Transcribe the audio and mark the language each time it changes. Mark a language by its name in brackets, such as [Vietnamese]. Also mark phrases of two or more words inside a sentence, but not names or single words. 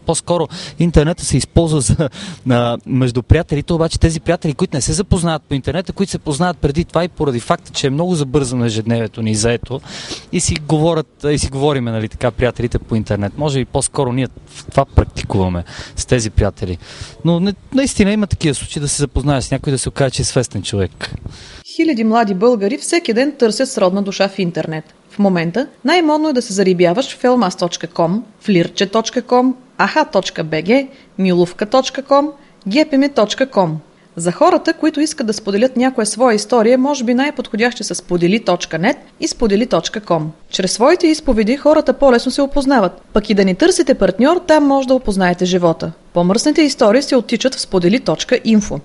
[Bulgarian] По-скоро интернета се използва за, между приятелите, обаче тези приятели, които не се запознават по интернета, които се познават преди това и поради факта, че е много забързано ежедневието ни заето и си говориме, нали, така, приятелите по интернет. Може и по-скоро ние това практикуваме с тези приятели. Но наистина има такива случаи да се запознаеш с някой, да се окаже, че е свестен човек. Хиляди млади българи всеки ден търсят сродна душа в интернет. В момента най-модно е да се зарибяваш в felmas.com, flirtche.com, aha.bg, miluvka.com, gpm.com. За хората, които искат да споделят някоя своя история, може би най-подходящи са сподели.net и сподели.com. Чрез своите изповеди хората по-лесно се опознават. Пък и да не търсите партньор, там може да опознаете живота. По-мръсните истории се оттичат в сподели.info.